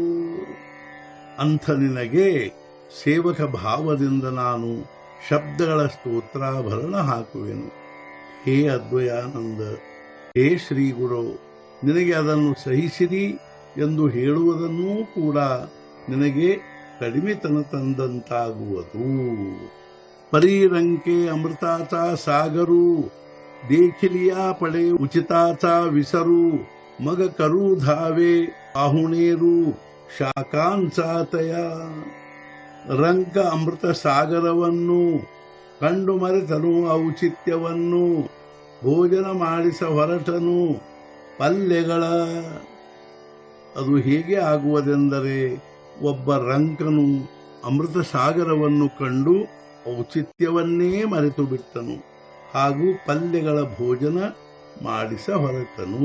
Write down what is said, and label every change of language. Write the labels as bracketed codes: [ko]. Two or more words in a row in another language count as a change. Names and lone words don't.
[kn] ಅಂಥ ನಿನಗೆ ಸೇವಕ ಭಾವದಿಂದ ನಾನು ಶಬ್ದಗಳ ಸ್ತೋತ್ರಾಭರಣ ಹಾಕುವೆನು. ಹೇ ಅದ್ವಯಾನಂದ, ಹೇ ಶ್ರೀ ಗುರು, ನಿನಗೆ ಅದನ್ನು ಸಹಿಸಿರಿ ಎಂದು ಹೇಳುವುದನ್ನೂ ಕೂಡ ನಿನಗೆ ಕಡಿಮೆತನ ತಂದಂತಾಗುವುದು. [mr] परीरंके अमृताचा सागरू, देखिलिया पडे उचिताचा विसरू, मग करू धावे पाहुणेरू, [kn] ಶಾಕಾಂಚಾತಯ ರಂಕ ಅಮೃತ ಸಾಗರವನ್ನು ಕಂಡು ಮರೆತನು ಔಚಿತ್ಯವನ್ನು ಭೋಜನ ಮಾಡಿಸ ಹೊರಟನು ಪಲ್ಯಗಳ. ಅದು ಹೇಗೆ ಆಗುವುದೆಂದರೆ ಒಬ್ಬ ರಂಕನು ಅಮೃತ ಸಾಗರವನ್ನು ಕಂಡು ಔಚಿತ್ಯವನ್ನೇ ಮರೆತು ಬಿಟ್ಟನು ಹಾಗೂ ಪಲ್ಯಗಳ ಭೋಜನ ಮಾಡಿಸ ಹೊರಟನು.